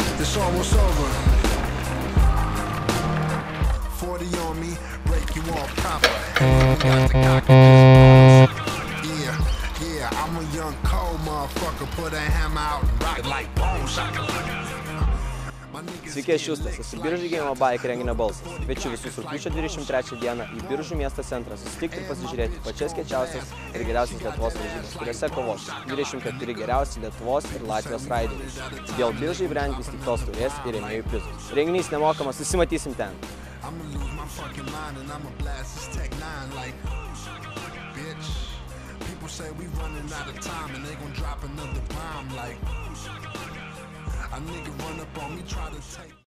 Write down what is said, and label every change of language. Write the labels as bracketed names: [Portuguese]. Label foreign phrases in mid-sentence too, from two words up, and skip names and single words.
[English] it's almost over. 40 on me, break you off proper. Got the cock and just yeah, I'm a young cold motherfucker. Put a hammer out and rock like bone shakalaka. [Lithuanian] Sveiki, aš Justas, esu Biržų Game Bike renginio balsas. Kviečiu visus rugpjūčio 23 dieną į Biržų miesto centrą susitikti ir pasižiūrėti pačias kiečiausias ir geriausias Lietuvos varžybas, kuriuose kovos 24 geriausi Lietuvos ir Latvijos raideriai. Dėl Biržai brand įsteigtos taurės ir rėmėjų prizų. Renginys nemokamas, susimatysim ten. [English] People say we running out of time and they gon' drop another bomb like a nigga run up on me, try to take